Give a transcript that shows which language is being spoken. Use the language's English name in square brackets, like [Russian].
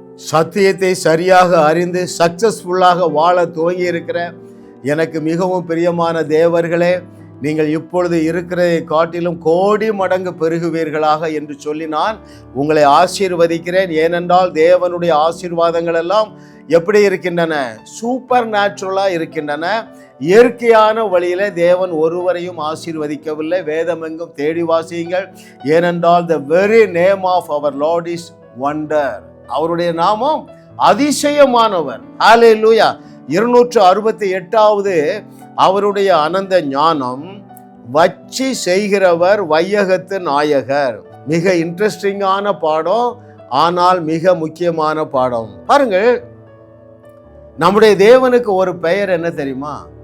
[Tamil] சத்தியத்தை சரியாக அறிந்து சக்சஸ்ஃபுல்லாக வாழ துவங்கி இருக்கிற எனக்கு மிகவும் பிரியமான தேவர்களே, நீங்கள் இப்பொழுது இருக்கிறதை காட்டிலும் கோடி மடங்கு பெருகுவீர்களாக என்று சொல்லி நான் உங்களை ஆசீர்வதிக்கிறேன். ஏனென்றால் தேவனுடைய ஆசீர்வாதங்கள் எல்லாம் எப்படி இருக்கின்றன? சூப்பர் நேச்சுரலா இருக்கின்றன. இயற்கையான வழியில தேவன் ஒருவரையும் ஆசீர்வதிக்கவில்லை. வேதமெங்கும் தேடி வாசியுங்கள். ஏனென்றால் [English] the very name of our Lord is wonder. [Tamil] அவருடைய நாமம் அதிசயமானவர். ஹல்லேலூயா. 268வது அவருடைய அனந்த ஞானம் வச்சி செய்கிறவர் வையகத்து நாயகர். மிக இன்ட்ரெஸ்டிங்கான பாடம், ஆனால் மிக முக்கியமான பாடம். பாருங்கள், நம்முடைய தேவனுக்கு ஒரு பெயர் என்ன தெரியுமா?